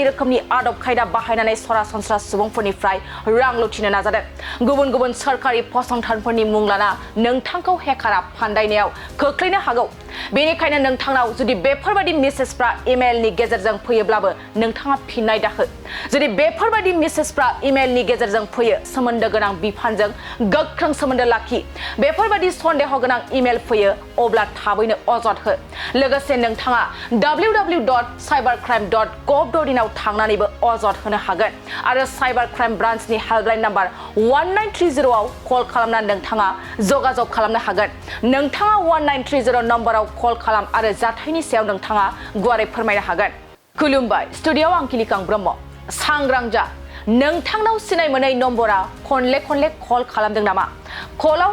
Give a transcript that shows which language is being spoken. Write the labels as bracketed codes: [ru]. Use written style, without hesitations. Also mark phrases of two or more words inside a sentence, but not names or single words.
[brx] रोखोमनि आदब खायदा बाहायनानै सरासनस्रा सुबुंफोरनिफ्राय रां लुथिनो नाजादों गुबुन गुबुन सरकारि फसंथानफोरनि मुं लाना नोंथांखौ हेकारा फान्दायनायाव खोख्लैनो हागौ बेनिखायनो नोंथांनाव जुदि बेफोरबायदि मेसेजफ्रा इमेलनि गेजेरजों फैयोब्लाबो नोंथाङा फिननाय दाहो जुदि बेफोरबायदि मेसेजफ्रा इमेलनि गेजेरजों फैयो सोमोन्दो गोनां बिफानजों गोख्रों सोमोन्दो लाखि बेफोरबायदि सन्देह गोनां इमेल फैयो अब्ला थाबैनो अजद हो लोगोसे नोंथाङा www.cybercrime.gov.in आव थांनानैबो अजद होनो हागोन आरो [en] cyber crime branchनि helpline number [brx] 1930 आव कल खालामना नोंथाङा जगाजग खालामनो हागोन नोंथाङा 1930 नम्बराव कल खालाम आरो जाथायनि सायाव नोंथाङा गुवारै फोरमायनो हागोन खुलुमबाय स्टुडिय'आव आं खिलिखां ब्रह्म सांग्रां जा नोंथांनाव सिनाय मोनै नम्बरा खनले कल खालामदों नामा कलाव